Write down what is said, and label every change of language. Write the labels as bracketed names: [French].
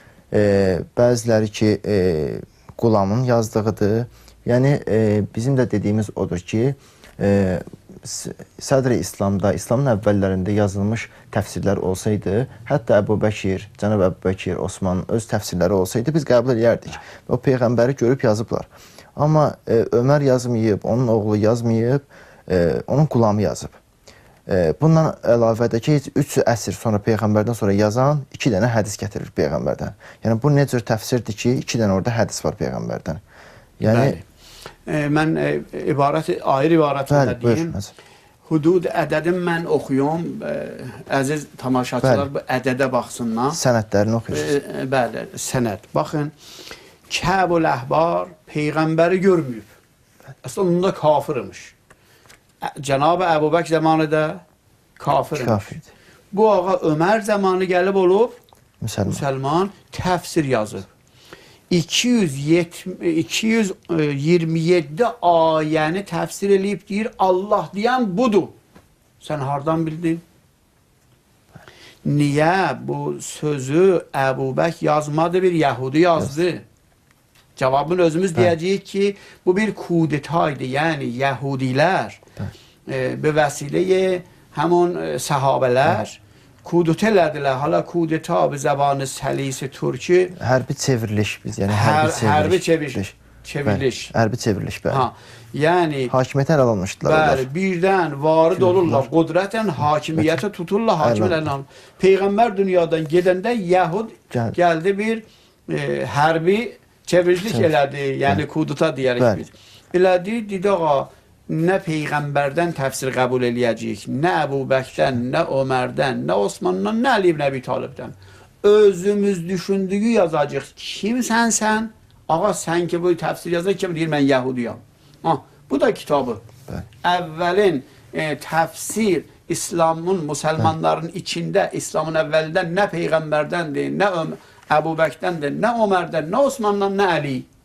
[Azerbaijani] Bəziləri ki, Qulamın yazdığıdır. Yəni, bizim də dediyimiz odur ki, Sədr-i İslamda, İslamın əvvəllərində yazılmış təfsirlər olsaydı, hətta Əbubəkir, Cənab Əbubəkir, Osmanın öz təfsirləri olsaydı, biz qəbul edərdik. O Peyğəmbəri görüb yazıblar. Amma Ömər yazmayıb, onun oğlu yazmayıb, onun Qulamı yazıb. Bundan əlavədə ki, 3 əsr sonra Peyğəmbərdən sonra yazan 2 dənə hədis gətirir Peyğəmbərdən. Yəni, bu ne cür təfsirdir ki, 2 dənə orada hədis var Peyğəmbərdən. Yəni, mən ayrı ibarətində deyim. Hudud ədədim mən oxuyum. Əziz tamaşaçılar bu ədədə baxsınlar. Sənədlərini oxuyursunuz. Bəli, sənəd. Baxın, Kəb-ül Əhbar Peyğəmbəri görməyib. Əslində onda kafirmiş. Cənab-ı Əbubək zamanıda kafirmiş. Bu ağa Ömər zamanı gəlib olub, müsəlman təfsir yazıb. 227 ayəni təfsir eləyib deyir, Allah deyən budur. Sən hardan bildin? Niyə bu sözü Əbubək yazmadı, bir Yahudi yazdı? Cavabını özümüz deyəcəyik ki, bu bir kudetaydı. Yəni, Yahudilər [Persian] be vəsiləyə [Azerbaijani] həmun səhabələr kudeta elədilər. [Persian] Hala kudeta be zabanı səlisi Türkü. [Azerbaijani] Hərbi çevriliş biz, yəni hərbi çevriliş. Hərbi çevriliş, bəli. Yəni, hakimiyyətə əl almışdılar. Bəli, birdən varid olurlar, qudrətən hakimiyyətə tuturlar, hakimiyyətlə. Peyğəmbər dünyadan gedəndə Yahud gəldi bir hərbi çevricilik elədi, yəni kudeta deyərik biz. Elədi, dedi ağa, nə Peyğəmbərdən təfsir qəbul eləyəcəyik, nə Əbubəkdən, nə Ömərdən, nə Osmandan, nə Ali ibn Əbi Talibdən. Özümüz düşündüyü yazacaq. Kimsən sən? Ağa, sən ki bu təfsir yazır, kim deyir, mən Yahudiyam. Bu da kitabı. Əvvəlin təfsir, İslamın, müsəlmanların içində, İslamın əvvəlindən nə Peyğəmbərdəndir, nə Əbubəkdəndir, nə Ömərdən, nə Osmandan, nə Əli.